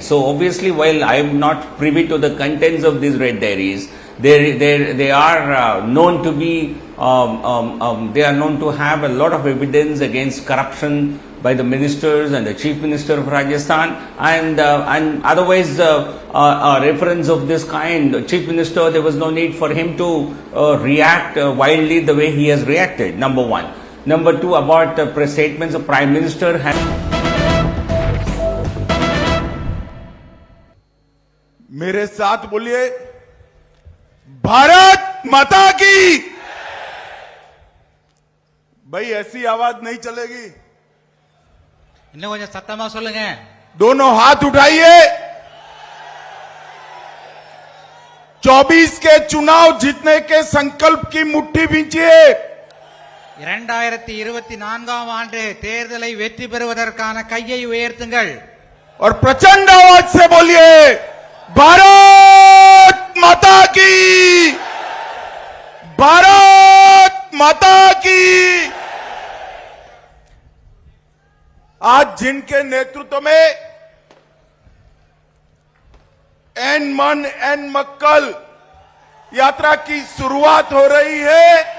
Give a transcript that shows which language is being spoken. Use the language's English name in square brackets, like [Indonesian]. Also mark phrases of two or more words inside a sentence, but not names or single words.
[English] So obviously, while I am not privy to the contents of these Red Diaries, they are known to be they are known to have a lot of evidence against corruption by the ministers and the Chief Minister of Rajasthan, and otherwise a reference of this kind, Chief Minister, there was no need for him to react wildly the way he has reacted, number one. Number two, about the statements of Prime Minister [Hindi] मेरे साथ बोलिए, भारत माता की। भाई ऐसी आवाज नहीं चलेगी। [Tamil] இன்னும் கொஞ்சம் சத்தமா சொல்லுங்க। [Hindi] दोनों हाथ उठाइए। 24 के चुनाव जीतने के संकल्प की मुट्ठी भींचिए। [Tamil] 2024 ஆண்டு தேர்தலை வெற்றி பெறுவதற்கான கையை உயர்த்துங்கள்। [Hindi] और प्रचंड आवाज से बोलिए, भारत माता की, भारत माता की। आज जिनके नेतृत्व में एन मन एन मक्कल यात्रा की शुरुआत हो रही है,